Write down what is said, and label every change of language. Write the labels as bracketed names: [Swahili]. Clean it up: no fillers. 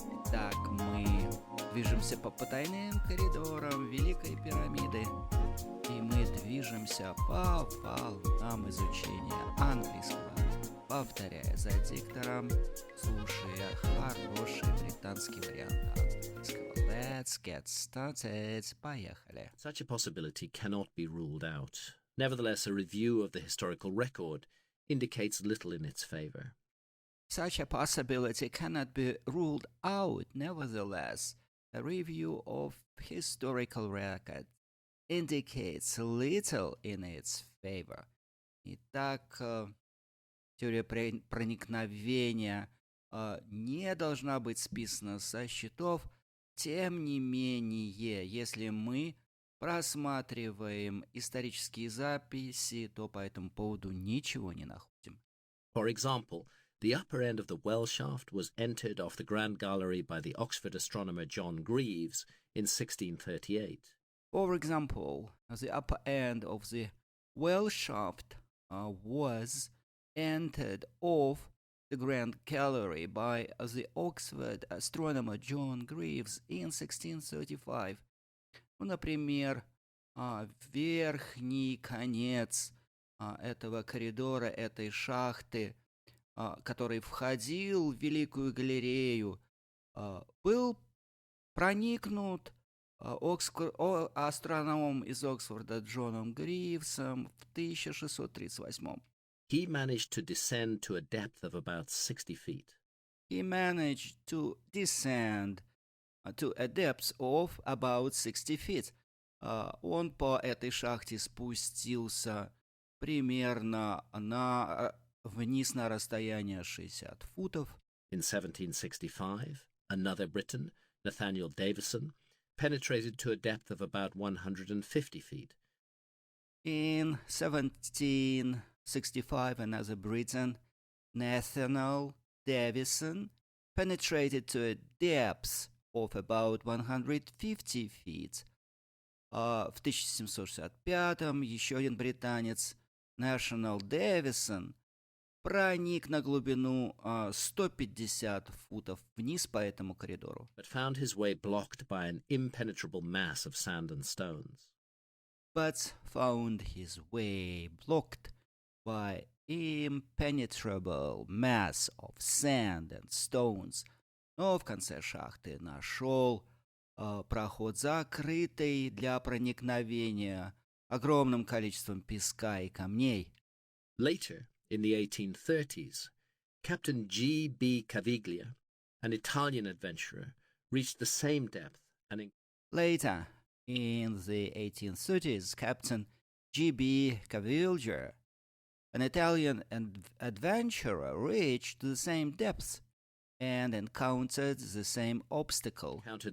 [Russian] Так, мы движемся по потайным коридорам Великой пирамиды, и мы движемся по волнам изучения английского, повторяя за диктором, слушая хороший британский вариант английского. [English] Let's get started. [Russian] Поехали. [English] Such a possibility cannot be ruled out. Nevertheless, a review of the historical record indicates little in its favor. Such a possibility cannot be ruled out. Nevertheless, a review of historical record indicates little in its favor. [Russian] Итак, теория проникновения не должна быть списана со счетов. Тем не менее, если мы просматриваем исторические записи, то по этому поводу ничего не находим. [English] For example, the upper end of the well shaft was entered off the Grand Gallery by the Oxford astronomer John Greaves in 1638. For example, the upper end of the well shaft was entered off the Grand Gallery by the Oxford astronomer John Greaves in 1635. [Russian] Ну, например, верхний конец этого коридора, этой шахты, который входил в Великую галерею, был проникнут астрономом из Оксфорда Джоном Гривсом в 1638. [English] He managed to descend to a depth of about 60 feet. He managed to descend to a depth of about 60 feet. [Russian] Он по этой шахте спустился примерно вниз на расстояние 60 футов. [English] In 1765, another Briton, Nathaniel Davison, penetrated to a depth of about 150 feet. In 1765, another Briton, Nathaniel Davison, penetrated to a depth of about 150 feet. [Russian] В 1765-м еще один британец, Nathaniel Davison, проник на глубину 150 футов вниз по этому коридору. [English] But found his way blocked by an impenetrable mass of sand and stones. But found his way blocked by impenetrable mass of sand and stones. [Russian] Но в конце шахты нашел проход, закрытый для проникновения огромным количеством песка и камней. [English] Later, in the 1830s, Captain G.B. Caviglia, an Italian adventurer, reached the same depth and Later, in the 1830s, Captain G.B. Caviglia, an Italian adventurer, reached the same depth and encountered the same obstacle.